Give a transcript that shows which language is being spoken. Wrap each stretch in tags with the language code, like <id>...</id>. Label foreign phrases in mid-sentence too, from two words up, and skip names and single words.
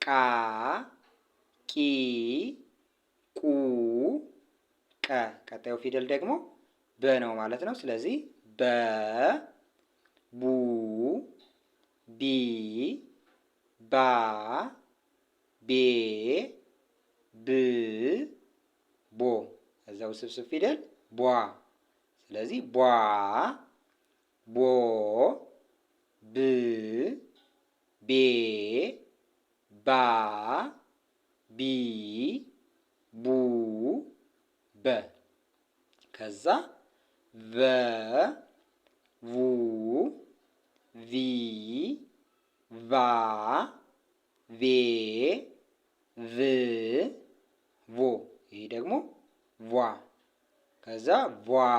<am>ቂ ቁ ቀ ቀጣዩ ፊደል ደግሞ በ ነው ማለት ነው። ስለዚህ በ ቡ ቢ ባ ቤ ብ ቦ እዛ ውስብስብ ፊደል ቧ ስለዚህ ቧ ቦ ብ ቤ ባ ቢ ቡ በ ከዛ ቨ ቡ ቪ ቫ ቬ ቭ ቮ ይሄ ደግሞ ቧ ከዛ ቧ</am>